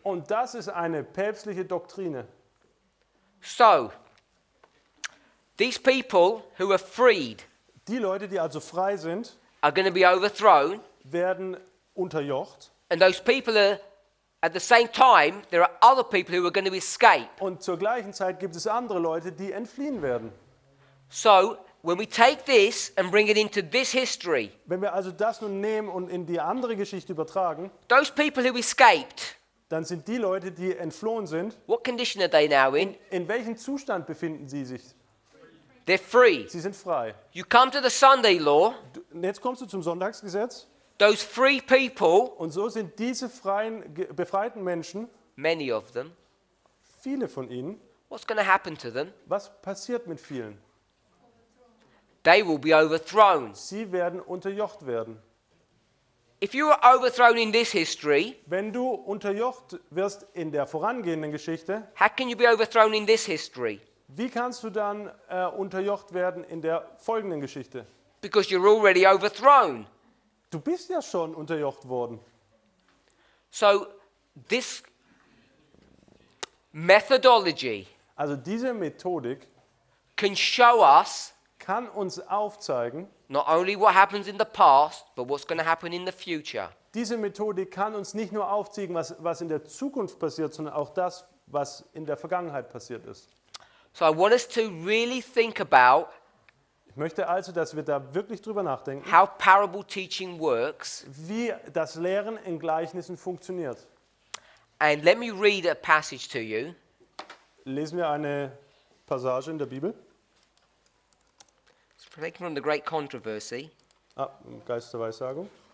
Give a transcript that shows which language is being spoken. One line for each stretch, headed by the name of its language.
German: Und das ist eine päpstliche Doktrine.
English: So, these people who are freed
German: Die Leute, die also frei sind,
English: are going to be overthrown.
German: werden unterjocht.
English: And those people are, at the same time, there are other people who are going to escape.
German: Und zur gleichen Zeit gibt es andere Leute, die entfliehen werden.
English: So, when we take this and bring it into this history,
German: Wenn wir also das nun nehmen und in die andere Geschichte übertragen,
English: those people who escaped,
German: dann sind die Leute, die entflohen sind,
English: what condition are they now in?
German: in welchem Zustand befinden sie sich?
English: They're free.
German: Sie sind frei.
English: You come to the Sunday law,
German: Und jetzt kommst du zum Sonntagsgesetz
English: those free people,
German: und so sind diese befreiten Menschen,
English: many of them,
German: viele von ihnen,
English: what's going to happen to them?
German: was passiert mit vielen?
English: They will be overthrown.
German: Sie werden unterjocht werden.
English: If you are overthrown in this history,
German: Wenn du unterjocht wirst in der vorangehenden Geschichte,
English: how can you be overthrown in this history?
German: wie kannst du dann unterjocht werden in der folgenden Geschichte?
English: Because you're already overthrown.
German: Du bist ja schon unterjocht worden.
English: So, this methodology
German: Also diese Methodik
English: can show us
German: kann uns aufzeigen,
English: not only what happens in the past, but what's going to happen in the future.
German: diese Methodik kann uns nicht nur aufzeigen, was in der Zukunft passiert, sondern auch das, was in der Vergangenheit passiert ist.
English: So I want us to really think about
German: Ich möchte also, dass wir da wirklich drüber nachdenken,
English: how parable teaching works.
German: wie das Lehren in Gleichnissen funktioniert.
English: And let me read a passage to you.
German: Lesen wir eine Passage in der Bibel.
English: It's taken from the Great Controversy.
German: Im Geist der Weissagung.